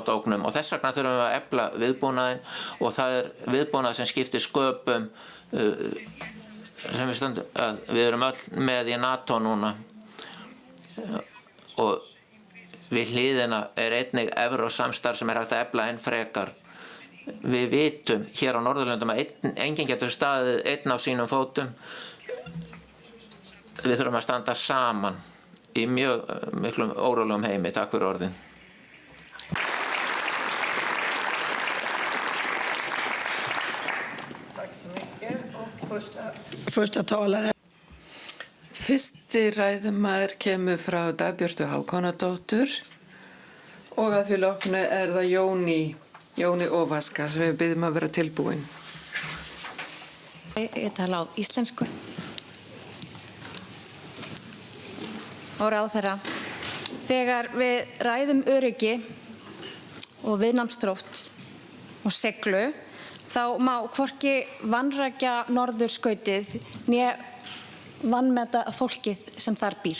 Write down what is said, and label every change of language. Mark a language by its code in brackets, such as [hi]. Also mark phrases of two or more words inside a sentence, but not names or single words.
[is] Og þess vegna þurfum við að efla viðbúnaðinn og það er viðbúnað sem skiptir sköpum sem við erum öll með í NATO núna og við hliðina er einnig evrósamstarf sem er hægt að efla enn frekar. Við vitum hér á Norðurlöndum að enginn getur staðið einn á sínum fótum. Við þurfum að standa saman í mjög miklum órólegum heimi. Takk fyrir orðin. [sv] Tack så mycket. Och första talare. [is] Fyrsti ræðumaður kemur frá Dagbjörtu Hákonardóttur og að fyrir loknu er það Jóni Óvaska sem við byggjum að vera tilbúin. Ég tala á íslensku. Og ráðherra, þegar við ræðum öryggi og viðnámsþrótt og seglu, þá má hvorki vanrækja norðurskautið né vanmeta fólkið sem þar býr.